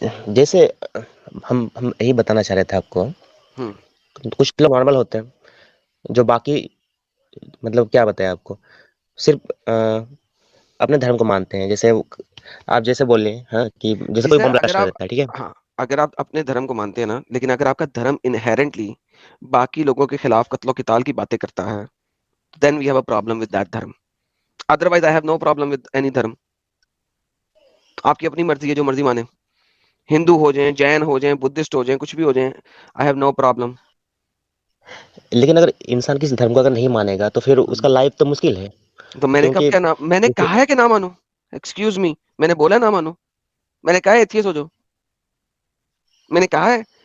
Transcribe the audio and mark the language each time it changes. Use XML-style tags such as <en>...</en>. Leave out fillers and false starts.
<hi>जैसे हम यही बताना चाह रहे थे आपको, कुछ लोग नॉर्मल होते हैं जो बाकी मतलब क्या बताया आपको, सिर्फ अपने धर्म को मानते हैं। जैसे आप जैसे बोले हाँ कि जैसे कोई बम ब्लास्ट कर देता है, ठीक है। हाँ, अगर आप अपने धर्म को मानते हैं ना, लेकिन अगर आपका धर्म इनहेरेंटली बाकी लोगों के खिलाफ कत्लो किताल की बातें करता है,</hi> <en>then we have a problem with that</en> <hi>धर्म।</hi> <en>Otherwise I have no problem with any dharma.</en> <hi>आपकी अपनी मर्जी है, जो मर्जी माने, हिंदू हो जाएं, जैन हो जाएं, बुद्धिस्ट हो जाएं, कुछ भी हो जाएं,</hi> <en>I have no problem।</en> <hi>लेकिन अगर इंसान किसी धर्म को अगर नहीं मानेगा तो फिर उसका लाइफ तो मुश्किल है। तो मैंने कब क्या ना, मैंने कहा है कि ना मानो? एक्सक्यूज मी, मैंने बोला ना मानो? मैंने कहा है एथियस्ट हो जाओ? मैंने कहा है?</hi>